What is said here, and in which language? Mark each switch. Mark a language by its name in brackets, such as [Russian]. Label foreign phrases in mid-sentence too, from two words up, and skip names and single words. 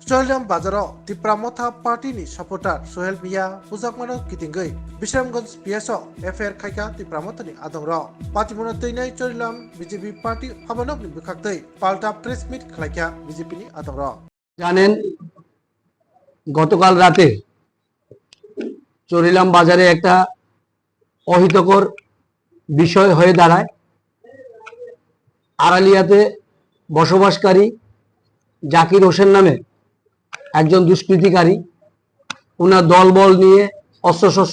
[Kok Borok] Charilam Bazaro, TIPRA Motha Party ni supporter Sohel Mia, Puzakmano Kitingay, Bishamgans PSO, FR Kaika, TIPRA Mothani Adamra, Patimung Tainai Charilam, BJP Party, Habanok Bukaktai, Palta [English] Press Meet [Kok Borok] Kalaka, BJP ni Adamra. [Bangla] জানেন গতকাল রাতে চরিলাম বাজারে একটা অহিতকর বিষয় হয়ে দাঁড়ায়। আড়ালিয়াতে বসবাসকারী জাকির হোসেন নামে একজন দুষ্কৃতিকারী ওনার দলবল নিয়ে অস্ত্রশস্ত্র